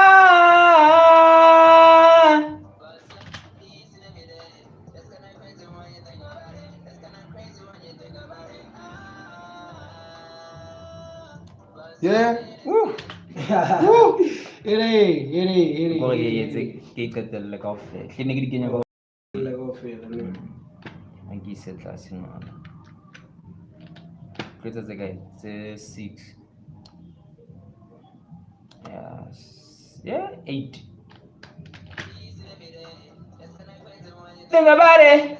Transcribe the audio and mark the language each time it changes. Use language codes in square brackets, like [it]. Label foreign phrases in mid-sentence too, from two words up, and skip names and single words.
[en] Yeah. Woo. Woo. Ere. [st] Go ke qetelle kaofela. Ke ne ke di kenya ka ke se tlase ngwana. Ke tse kae? Tse 6. [en] Yes. Yeah, 8. Think about it.